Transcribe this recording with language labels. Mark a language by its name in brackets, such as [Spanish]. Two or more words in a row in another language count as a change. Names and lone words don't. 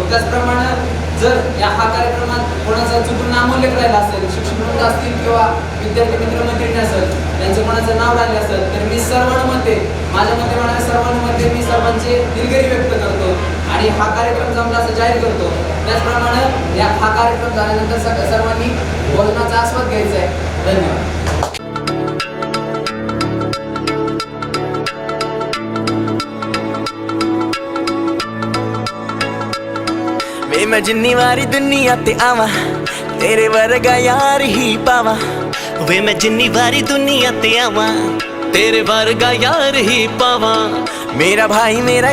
[Marathi] त्याचप्रमाणे जर हा कार्यक्रमात कोणाचा चुकून नामोल्लेख राहिला असेल, शिक्षक वृंद असतील किंवा विद्यार्थी मित्रमंडळी असेल त्यांचं कोणाचं नाव राहिले असेल तर मी माझ्या सर्वांमध्ये मी सर्वांचे दिलगिरी व्यक्त करतो आणि हा कार्यक्रम जमला असं जाहीर करतो. त्याचप्रमाणे हा कार्यक्रम झाल्यानंतर सर्वांनी भोजनाचा आस्वाद घ्यायचा आहे. धन्यवाद. [Punjabi] ਮੈਂ ਜਿੰਨੀ ਵਾਰੀ ਦੁਨੀਆ ਤੇ ਆਵਾ ਤੇਰੇ ਵਰਗਾ ਯਾਰ ਹੀ ਪਾਵਾ ਵੇ ਮੈਂ ਜਿੰਨੀ ਵਾਰੀ ਦੁਨੀਆ ਤੇ ਆਵਾ ਤੇਰੇ ਵਰਗਾ ਯਾਰ ਹੀ ਪਾਵਾ ਮੇਰਾ ਭਾਈ ਮੇਰਾ